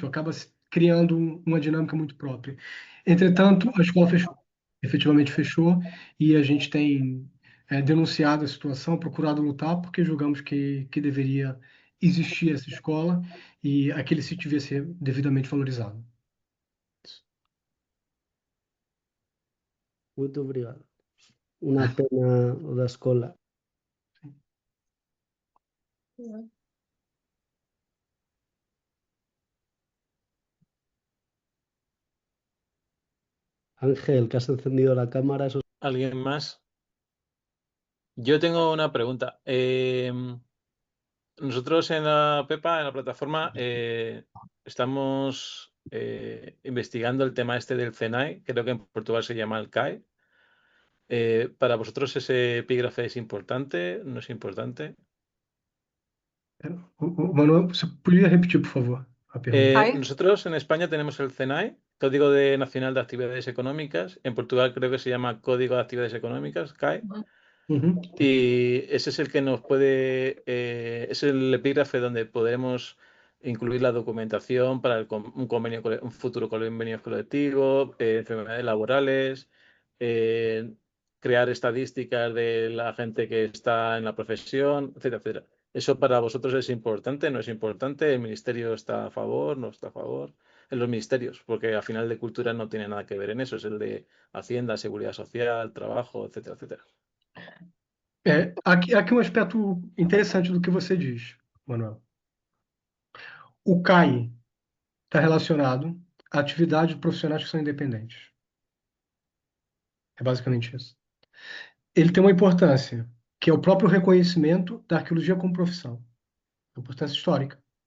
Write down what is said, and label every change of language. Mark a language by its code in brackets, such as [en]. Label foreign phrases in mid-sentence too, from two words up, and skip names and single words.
[pt] Acaba se criando uma dinâmica muito própria. Entretanto, a escola fechou, efetivamente fechou, e a gente tem denunciado a situação, procurado lutar, porque julgamos que deveria existir essa escola e aquele sítio devia ser devidamente valorizado. Muito obrigado. [es] Una pena [pt] o da escola. [es] Ángel, que has encendido la cámara, eso. ¿Alguien más? Yo tengo una pregunta. Nosotros en la Pepa, en la plataforma, estamos investigando el tema este del CENAI, creo que en Portugal se llama el CAE. ¿Para vosotros ese epígrafe es importante? ¿No es importante? Manuel, [pt] você podia repetir, por favor, a pergunta? [es] Nosotros en España tenemos el CENAI, Código Nacional de Actividades Económicas. En Portugal creo que se llama Código de Actividades Económicas, CAE. Uhum. Y ese es el que nos puede, es el epígrafe donde podremos incluir la documentación para un futuro convenio colectivo, enfermedades laborales, crear estadísticas de la gente que está en la profesión, etcétera, etcétera. ¿Eso para vosotros es importante? ¿No es importante? ¿El ministerio está a favor? ¿No está a favor? En los ministerios, porque al final de cultura no tiene nada que ver en eso, es el de Hacienda, Seguridad Social, Trabajo, etcétera, etcétera. [pt] Aqui um aspecto interessante do que você diz, Manuel. O CAI está relacionado a atividades profissionais que são independentes. É basicamente isso. Ele tem uma importância, que é o próprio reconhecimento da arqueologia como profissão, importância histórica.